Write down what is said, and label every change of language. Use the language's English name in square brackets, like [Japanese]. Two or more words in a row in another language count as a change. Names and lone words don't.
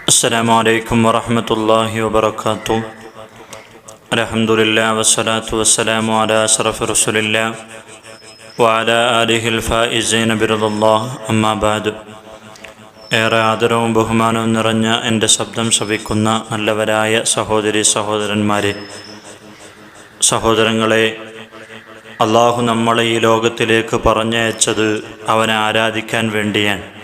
[Arabic] السلام عليكم ورحمة الله وبركاته. الحمد لله والصلاة والسلام على أشرف رسول الله وعلى آله الفائزين برضا الله. أما بعد. [Malayalam] ഏറെ ആദരവും ബഹുമാനവും നിറഞ്ഞ എൻ്റെ ശബ്ദം ശ്രവിക്കുന്ന നല്ലവരായ സഹോദരി സഹോദരങ്ങളെ, അള്ളാഹു നമ്മളെ ഈ ലോകത്തിലേക്ക് പറഞ്ഞയച്ചത് അവനെ ആരാധിക്കാൻ വേണ്ടിയാണ്.